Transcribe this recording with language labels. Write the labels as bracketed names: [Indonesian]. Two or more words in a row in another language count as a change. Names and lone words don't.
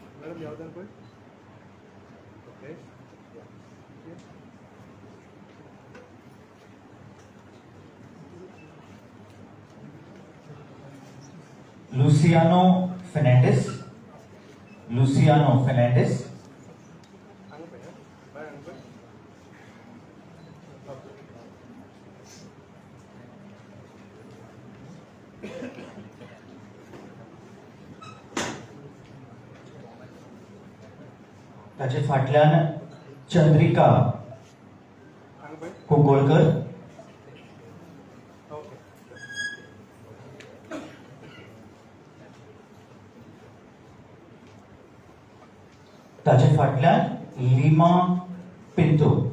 [Kannada] Madam, ಯಾವ್ದಾದ್ರು ಕೊಡಿ. Okay. Luciano Fernandez. Luciano Fernandez. ಹಂಗೆ ಬೇಡ. ಬೇಡ ಹಂಗೆ ಬೇಡ. Okay. [Konkani] ताचे फाटल्यान चंद्रिका [Kannada] ಹಂಗೆ ಬೇಡ. [Konkani] कुंकोळकर. Okay. ताचे फाटल्यान लीमा पिंटो.